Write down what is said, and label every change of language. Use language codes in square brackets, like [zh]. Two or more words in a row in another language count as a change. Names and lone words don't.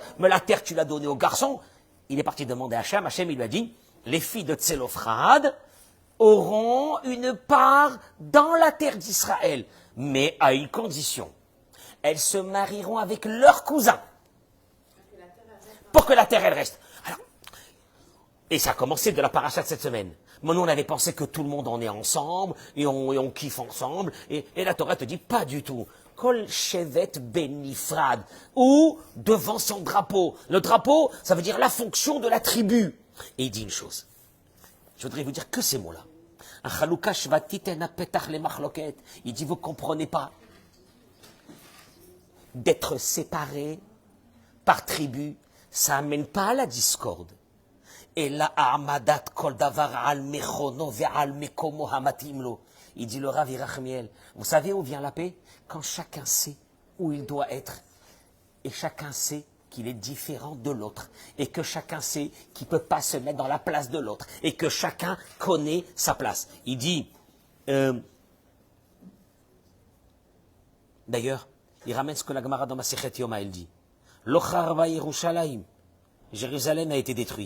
[fr] Mais la terre tu l'as donnée aux garçons. Il est parti demander à Hachem, Hachem il lui a dit, les filles de Tselophrad auront une part dans la terre d'Israël, mais à une condition. Elles se marieront avec leurs cousins, pour que la terre elle reste. Et ça a commencé de la paracha de cette semaine. Mais nous, on avait pensé que tout le monde en est ensemble, et on kiffe ensemble, et la Torah te dit pas du tout. [he] כל שבט בנפרד, [fr] ou devant son drapeau. Le drapeau, ça veut dire la fonction de la tribu. Et il dit une chose. Je voudrais vous dire que ces mots-là. Il dit, vous comprenez pas. D'être séparés par tribu, ça amène pas à la discorde. Et la [he] העמדת כל דבר על מכונו ועל מקומו המתאים לו. [fr] Il dit le Rav Yerachmiel, vous savez où vient la paix? Quand chacun sait où il doit être, et chacun sait qu'il est différent de l'autre, et que chacun sait qu'il ne peut pas se mettre dans la place de l'autre, et que chacun connaît sa place. Il dit, d'ailleurs, il ramène ce que la Gemara dans Masechet Yoma, elle dit, [he] לא חרבה ירושלים, [fr] Jérusalem a été détruit.